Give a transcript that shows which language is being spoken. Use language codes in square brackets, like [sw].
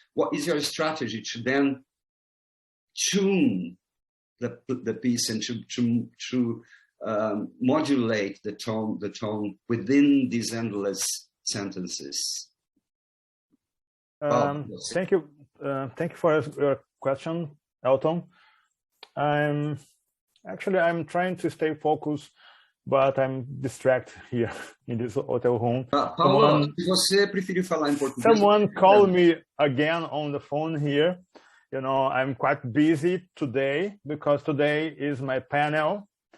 [en] What is your strategy to then tune the piece and to modulate the tone within these endless sentences? Thank you for your question, Elton. I'm trying to stay focused, but I'm distracted here in this hotel room. [pt] Paulo, se você preferir falar em português. [en] Someone called me again on the phone here. You know, I'm quite busy today because today is my panel.